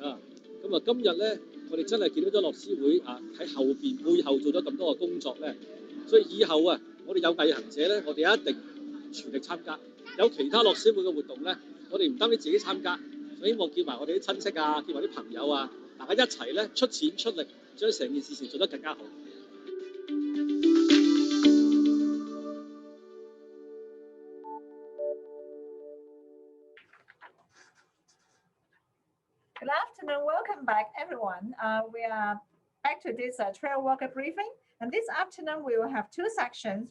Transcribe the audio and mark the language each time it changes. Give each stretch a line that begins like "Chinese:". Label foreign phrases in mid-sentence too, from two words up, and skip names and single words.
Cantonese: 咁啊，今日咧，我哋真係見到咗樂施會喺後邊背後做咗咁多嘅工作咧，所以以後我哋有毅行者咧，我哋一定全力參加。有其他樂施會嘅活動咧，我哋唔單止自己參加，希望叫埋我哋啲親戚啊，叫埋啲朋友啊，大家一齊咧出錢出力。將成件事情做得更加好。
English: Good afternoon, welcome back everyone. We are back to this Trailwalker briefing, and this afternoon we will have two sections.